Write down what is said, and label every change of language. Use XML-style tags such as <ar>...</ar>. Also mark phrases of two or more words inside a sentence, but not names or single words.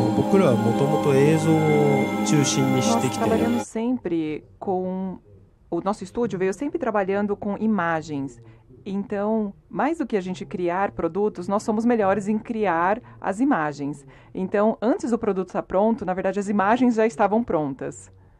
<ja>僕らはもともと映像を中心にして</ja> <pt>Nós</pt> <ja>きて</ja> <pt>trabalhamos sempre com... O nosso estúdio veio sempre trabalhando com imagens. Então, mais do que a gente criar produtos, nós somos melhores em criar as imagens. Então, antes do produto estar pronto, na verdade, as imagens já estavam prontas.</pt>